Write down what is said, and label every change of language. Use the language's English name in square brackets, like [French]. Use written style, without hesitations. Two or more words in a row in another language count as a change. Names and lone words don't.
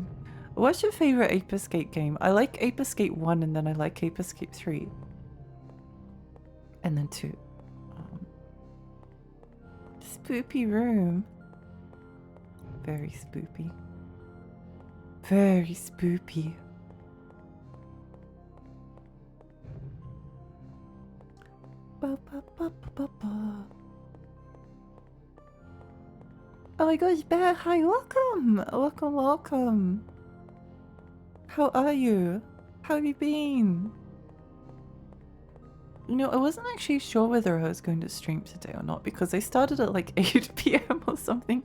[English] What's your favorite Ape Escape game? I like Ape Escape 1 and then I like Ape Escape 3. And then 2. Spoopy room. Very spoopy. Very spoopy. Ba, ba, ba, ba, ba, ba. Oh my gosh, Bear, hi, welcome! Welcome, welcome. How are you? How have you been? You know, I wasn't actually sure whether I was going to stream today or not because I started at like 8 PM or something.